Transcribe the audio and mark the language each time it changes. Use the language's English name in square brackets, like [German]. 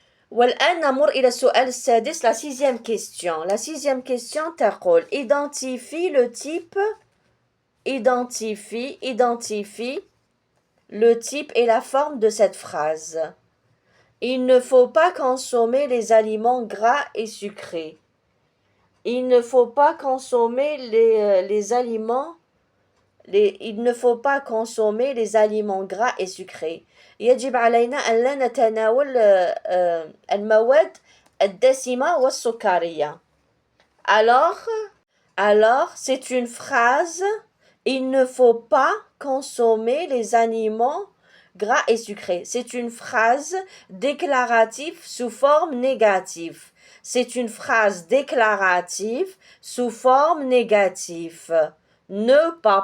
[Arabic] والآن نمر إلى السؤال السادس [French] la sixième question [Arabic] تقول [French] identifie le type et la forme de cette phrase. Il ne faut pas consommer les aliments gras et sucrés. Il ne faut pas consommer les aliments gras et sucrés. [Arabic] يجب علينا أن لا نتناول المواد الدسمة والسكرية. [French] Alors, c'est une phrase, il ne faut pas consommer les aliments gras et sucrés. C'est une phrase déclarative sous forme négative. C'est une phrase déclarative sous forme négative. Ne pas.